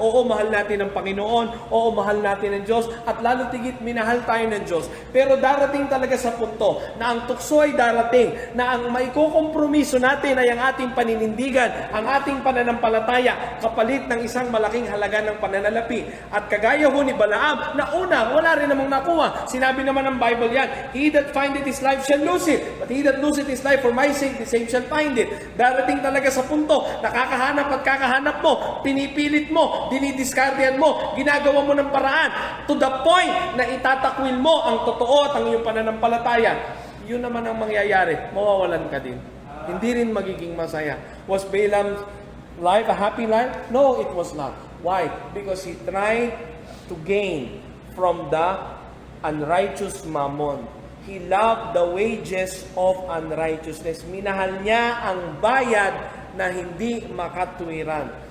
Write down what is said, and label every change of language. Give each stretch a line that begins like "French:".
Filipino: Oo, mahal natin ang Panginoon. Oo, mahal natin ang Diyos. At lalo tigit, minahal tayo ng Diyos. Pero darating talaga sa punto na ang tukso ay darating, na ang maikukompromiso natin ay ang ating paninindigan, ang ating pananampalataya, kapalit ng isang malaking halaga ng pananalapi. At kagaya ho ni Balaam, na una, wala rin namang nakuha. Sinabi naman ng Bible yan,
English: he that findeth his life shall lose it, but he that loseth his life for my sake, the same shall find it.
Filipino: Darating talaga sa punto, nakakahanap at kakahanap mo, pinipilit mo, dinidiskardian mo, ginagawa mo ng paraan,
English: to the point
Filipino: na itatakwil mo ang totoo at ang iyong pananampalataya. Yun naman ang mangyayari, mawawalan ka din. Hindi rin magiging masaya.
English: Was Balaam's life a happy life? No, it was not. Why? Because he tried to gain from the unrighteous mammon. He loved the wages of unrighteousness.
Filipino: Minahal niya ang bayad na hindi makatwiran.